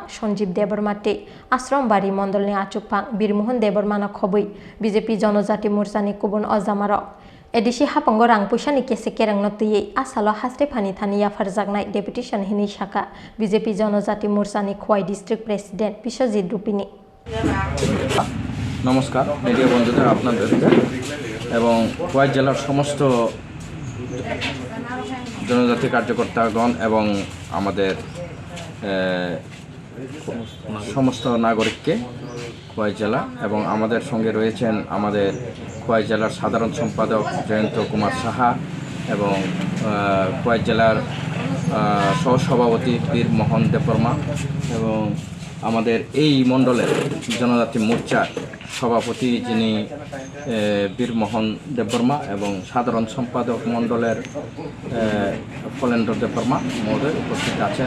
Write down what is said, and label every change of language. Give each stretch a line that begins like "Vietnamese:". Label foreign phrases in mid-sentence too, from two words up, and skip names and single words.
Kok Borok: Sanjeev Debarmati Ashram Bari Mandalni Achukphang Birmohon Debarmana Khobui BJP Jonojati Morsani Kubun Ozamaro Edisi Hapango Rang Pushani Kese Kerang Notiyei Asalo Haste Phani Thaniya Farjaknai Deputation Hini Shaka BJP Jonojati Morsani Khwai
English: District President
Kok Borok: Biswajit Rupini
Bangla: নমস্কার মিডিয়া বন্ধুদের আপনাদেরকে এবং খোয়াই জেলার সমস্ত জনজাতি কার্যকর্তাগণ এবং আমাদের সমস্ত নাগরিককে খোয়াই জেলা এবং আমাদের সঙ্গে রয়েছেন আমাদের খোয়াই জেলার সাধারণ সম্পাদক জয়ন্ত কুমার সাহা এবং খোয়াই জেলার সহসভাপতি বীর মোহন দেববর্মা এবং আমাদের এই মণ্ডলের জনজাতি মোর্চার সভাপতি যিনি বীরমোহন দেববর্মা এবং সাধারণ সম্পাদক মণ্ডলের ফলেন্দ্র দেববর্মা মহোদয় উপস্থিত আছেন।